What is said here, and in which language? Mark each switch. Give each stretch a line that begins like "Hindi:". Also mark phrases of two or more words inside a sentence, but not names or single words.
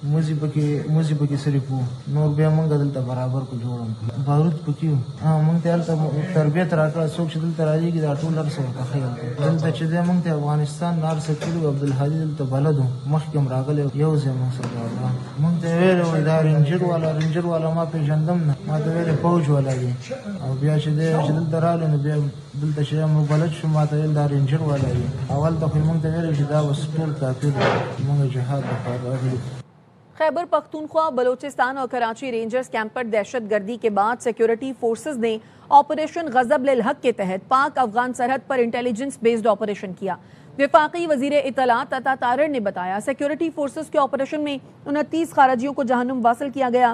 Pashto: موزي پکې صرف وو نور بیا مونږ دلته برابر کو جوړم بارود پکې وو مونږ ته هلته تربیت راکړه څوک چې دلته راځي دا ټول هر څه ورته ښیي دلته چې دی مونږ ته افغانستان نار سکلي عبدالهادي دلته بلد وو مخکې هم راغلی یو ځای مونږ سره مونږ ته ویلې دا رینجر والا ما پیژندم نه ما ته ویلې فوج والا دی او بیا چې دی چې دلته راغلی نو بیا دلته چې موږ بلد شو ما ته ویل دا رینجر والا دی اول ته خو موږ ته ویلې چې دا اوس ټول کافر دی موږ جهاد لپاره راغلي.
Urdu: خیبر پختونخوا بلوچستان اور کراچی رینجرز کیمپ پر دہشت گردی کے بعد سیکیورٹی فورسز نے آپریشن غضب للحق کے تحت پاک افغان سرحد پر انٹیلیجنس بیسڈ آپریشن کیا۔ وفاقی وزیر اطلاعات عطا طاہر نے بتایا سیکیورٹی فورسز کے آپریشن میں 29 خارجیوں کو جہنم واصل کیا گیا۔